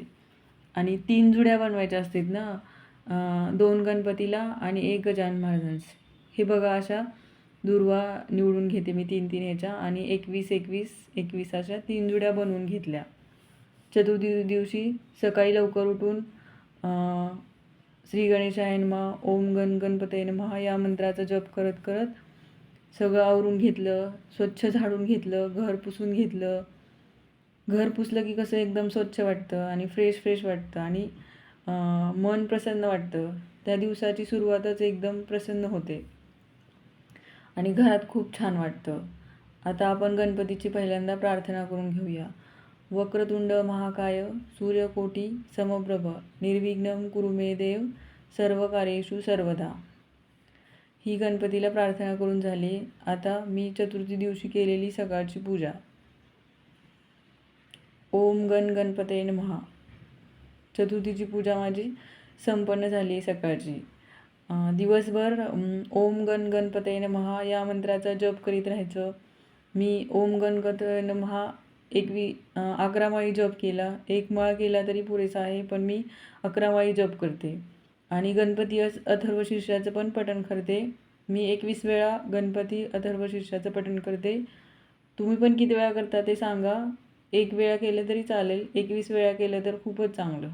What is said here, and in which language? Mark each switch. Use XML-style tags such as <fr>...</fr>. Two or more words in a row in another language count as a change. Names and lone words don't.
<mr>आणि 3 जुड्या बनवायच्या असतात ना, 2 गणपतीला आणि 1 गजानन महाराजांस. हे बघा, अशा दुर्वा निवडून घेते मी 3-3 ह्याच्या आणि 21-21-21 अशा 3 जुड्या बनवून घेतल्या. चतुर्थी दिवशी सकाळी लवकर उठून</mr> <sa>श्री गणेशाय नमः, ओम गणपतये नमः</sa> <mr>या मंत्राचा जप करत करत सगळं आवरून घेतलं, स्वच्छ झाडून घेतलं, घर पुसून घेतलं. घर पुसलं की कसं एकदम स्वच्छ वाटतं आणि फ्रेश वाटतं आणि मन प्रसन्न वाटतं. त्या दिवसाची सुरुवातच एकदम प्रसन्न होते आणि घरात खूप छान वाटतं. आता आपण गणपतीची पहिल्यांदा प्रार्थना करून घेऊया.</mr> <sa>वक्रतुंड महाकाय सूर्यकोटी समप्रभ निर्विघ्नं कुरु मे देव सर्व कार्येषु सर्वदा.</sa> <mr>ही गणपतीला प्रार्थना करून झाली. आता मी चतुर्थी दिवशी केलेली सकाळची पूजा.</mr> <sa>ओम गणपतये नमः.</sa> <mr>चतुर्थीची पूजा माझी संपन्न झाली सकाळची. दिवसभर</mr> <sa>ओम गणपतये नमः</sa> <mr>या मंत्राचा जप करीत राहायचं. मी</mr> <sa>ओम गणपतये नमः</sa> <mr>11 माळी जप केला. 1 माळ केला तरी पुरेसा आहे, पण मी 11 माळी जप करते. आणि गणपती अथर्व शीर्षाचं पण पठण करते. मी 21 वेळा गणपती अथर्व शीर्षाचं पठण करते. तुम्ही पण किती वेळा करता ते सांगा. 1 वेळा केलं तरी चालेल, 21 वेळा केलं तर खूपच चांगलं.</mr>